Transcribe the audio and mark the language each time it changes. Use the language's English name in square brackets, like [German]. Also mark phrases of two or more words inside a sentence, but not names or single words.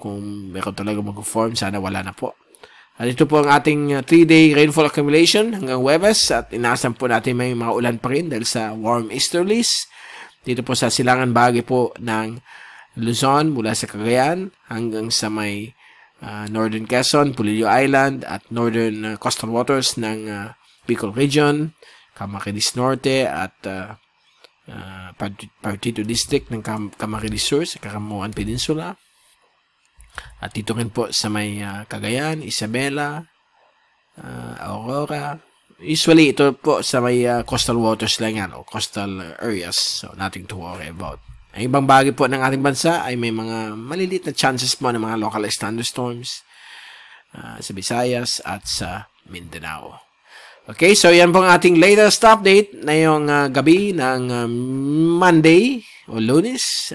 [Filipino] Kung meron talaga mag-form, sana wala na po. At ito po ang ating [English] 3-day rainfall accumulation [Filipino] hanggang Huwebes. At inaasahan po natin may mga ulan pa rin dahil sa [English] warm easterlies. [Filipino] Dito po sa silangan bahagi po ng Luzon mula sa Cagayan hanggang sa may Northern Quezon, Pulilio Island at Northern Coastal Waters ng Bicol Region, Camarines Norte at Partido District ng Camarines Sur sa Caramuan Peninsula. At dito rin po sa may Cagayan, Isabela, Aurora. Usually ito po sa may [English] coastal waters [Filipino] lang yan o [English] coastal areas, [Filipino] so [English] nothing to worry about. [Filipino] Ang ibang bagay po ng ating bansa ay may mga maliliit na chances po ng mga [English] localized thunderstorms [Filipino] sa Visayas at sa Mindanao. Okay, so yan po ang ating [English] latest update [Filipino] na yung gabi ng Monday o Lunes.